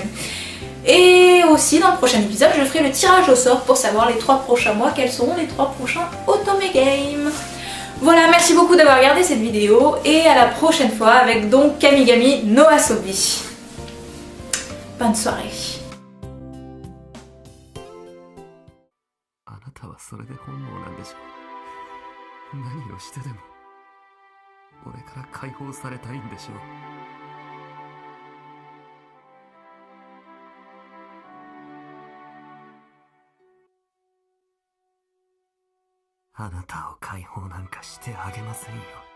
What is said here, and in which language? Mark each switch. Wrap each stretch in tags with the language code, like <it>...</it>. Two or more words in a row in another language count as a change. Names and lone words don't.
<fr>Et aussi dans le prochain épisode, je ferai le tirage au sort pour savoir les 3 prochains mois, quels seront les 3 prochains otome games. Voilà, merci beaucoup d'avoir regardé cette vidéo et à la prochaine fois avec donc Kamigami no Asobi. Bonne soirée.</fr> <ja>あなたはそれで本望なんでしょう。何をしてでも俺から解放されたいんでしょう。あなたを解放なんかしてあげませんよ。</ja>